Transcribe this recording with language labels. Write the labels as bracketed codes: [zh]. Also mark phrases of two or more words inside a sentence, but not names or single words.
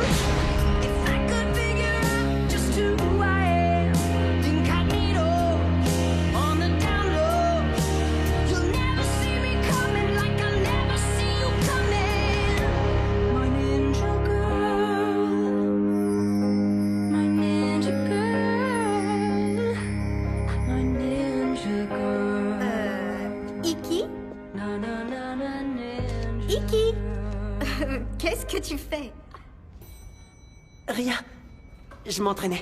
[en] If I could figure out just who I am, incognito, on the down low, you'll never see me coming like I never see you coming. My ninja girl, my ninja girl, my ninja girl. Iki? Na na na na ninja. Iki? [fr] Qu'est-ce que tu fais? Rien. Je m'entraînais.